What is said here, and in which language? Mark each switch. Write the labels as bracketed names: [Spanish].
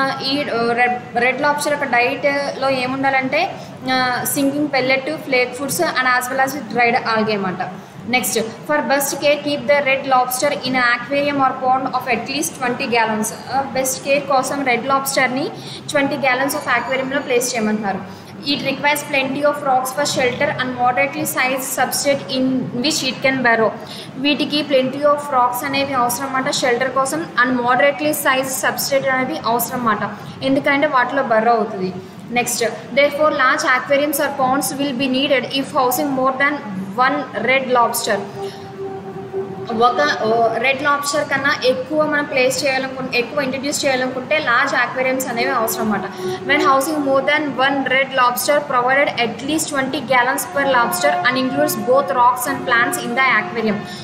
[Telugu] ఈ red lobster యొక్క డైట్లో ఏముండాలంటే sinking pellet, flake foods [English] and as well as dried algae [Telugu] అనమాట. [English] Next for best care keep the red lobster in aquarium or pond of at least 20 gallons. [Telugu] Best care కోసం red లాబ్స్టర్ని 20 gallons of aquariumలో place చేయమంటున్నారు. [English] It requires plenty of rocks for shelter and moderately sized substrate in which it can burrow. [Telugu] వీటికి [English] plenty of rocks [Telugu] అనేవి అవసరం అన్నమాట shelter కోసం, and moderately size substrate అనేది అవసరం అన్నమాట, ఎందుకంటే వాటిలో బర్రో అవుతుంది. [English] Next therefore large aquariums or ponds will be needed if housing more than one red lobster. [Telugu] ఒక రెడ్ లాబ్స్టర్ కన్నా ఎక్కువ మనం ఎక్కువ ఇంట్రడ్యూస్ చేయాలనుకుంటే లార్జ్ ఆక్వేరియంస్ అనేవి అవసరం అన్నమాట. [English] When housing more than one red lobster provided at least 20 gallons per lobster and includes both rocks and plants in the aquarium.